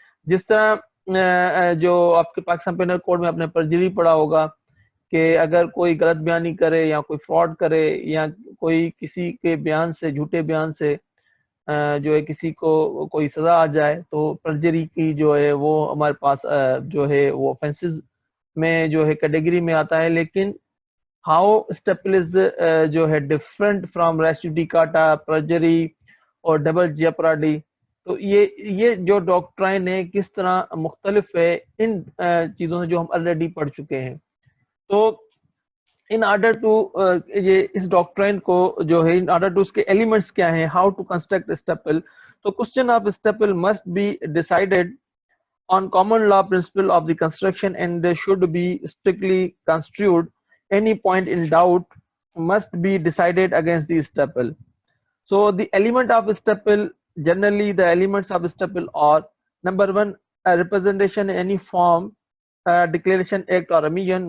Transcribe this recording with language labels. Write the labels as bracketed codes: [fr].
[ur] جس طرح جو آپ کے پاکستان پینل کوڈ میں آپ نے پرجری پڑھا ہوگا کہ اگر کوئی غلط بیانی کرے یا کوئی فراڈ کرے یا کوئی کسی کے بیان سے جھوٹے بیان سے جو ہے کسی کو کوئی سزا آ جائے، تو پرجری کی جو ہے وہ ہمارے پاس جو ہے وہ offenses میں جو ہے کیٹیگری میں آتا ہے. لیکن [en] how stepple is [ur] جو ہے [en] different from res judicata, perjury اور double jeopardy. [ur] تو یہ جو ڈاکٹرائن ہے کس طرح مختلف ہے ان چیزوں سے جو ہم آلریڈی پڑھ چکے ہیں. [en] تو in order to [ur] یہ اس ڈاکٹرائن کو جو ہے [en] in order to [ur] اس کے ایلیمنٹس کیا ہیں, [en] How to construct estoppel. تو question of estoppel must be decided on common law principle of the construction and should be strictly construed. Any point in doubt must be decided against the staple. So the element of staple, generally the elements of staple are: number one, a representation in any form, declaration, act or omission.